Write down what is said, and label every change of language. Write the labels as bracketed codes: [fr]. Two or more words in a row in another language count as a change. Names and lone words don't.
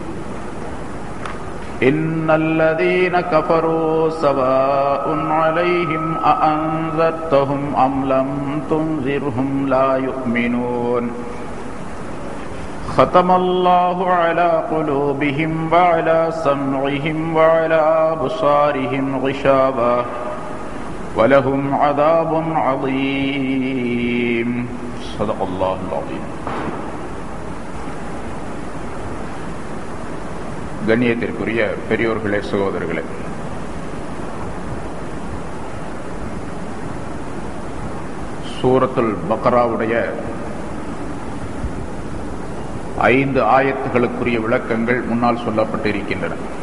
[ar] إن الذين كفروا سواء عليهم أأنذرتهم أم لم تنذرهم لا يؤمنون ختم الله على قلوبهم وعلى سمعهم وعلى أبصارهم غشاوة ولهم عذاب عظيم صدق الله العظيم. [ta] கண்ணியத்திற்குரிய பெரியோர்களே, சகோதரர்களே, சூரத்துல் பக்ராவுடைய 5 ஆயத்துகளுக்குரிய விளக்கங்கள் முன்னால் சொல்லப்பட்டிருக்கின்றன.